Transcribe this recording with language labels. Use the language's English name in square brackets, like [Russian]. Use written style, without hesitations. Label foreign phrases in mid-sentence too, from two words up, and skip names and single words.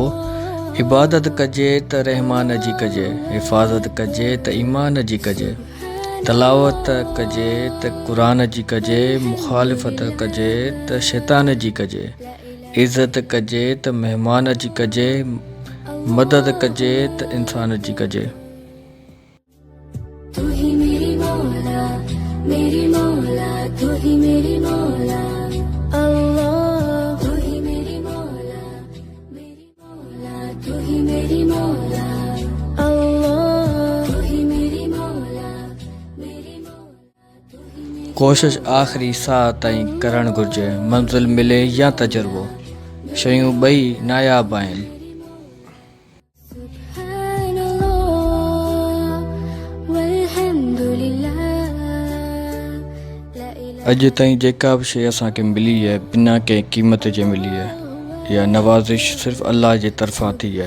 [Sindhi] इबादत कजे त रहमान जी कजे, हिफ़ाज़त कजे त ईमान जी कजे, तलावत कजे त क़ुरान जी कजे, मुखालिफ़त कजे त शैतान जी कजे, इज़्ज़त कजे त मेहमान जी कजे, मदद कजे त इंसान जी कजे। [Hindi] तू ही मेरी मौला, मेरी मौला, तू ही मेरी मौला, अल्लाह तू ही मेरी मौला, मेरी मौला, तू ही मेरी मौला, अल्लाह तू ही मेरी मौला, मेरी मौला, तू ही मेरी। [Sindhi] कोशिश आख़िरी साह ताईं करणु घुरिजे, मंज़िल मिले या तजुर्बो, शयूं ॿई नायाब आहिनि। अॼु ताईं जेका बि शइ असांखे मिली आहे बिना कंहिं क़ीमत जे मिली आहे, इहा नवाज़िश सिर्फ़ु अल्लाह जे तरफ़ां थी आहे।